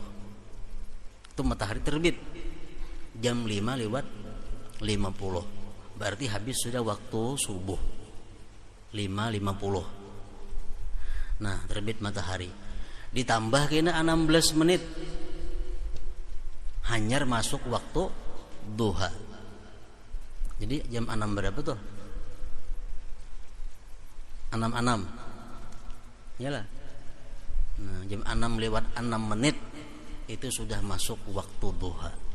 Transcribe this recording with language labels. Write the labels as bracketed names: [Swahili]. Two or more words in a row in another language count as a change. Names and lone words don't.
[Banjar] Itu matahari terbit jam 5 lewat 50. Berarti habis sudah waktu subuh 5.50. Nah, terbit matahari. Ditambah kena 16 menit. Hanyar masuk waktu duha. Jadi jam 6 berapa tuh? 6.06. Yalah. Nah, jam 6 lewat 6 menit itu sudah masuk waktu duha.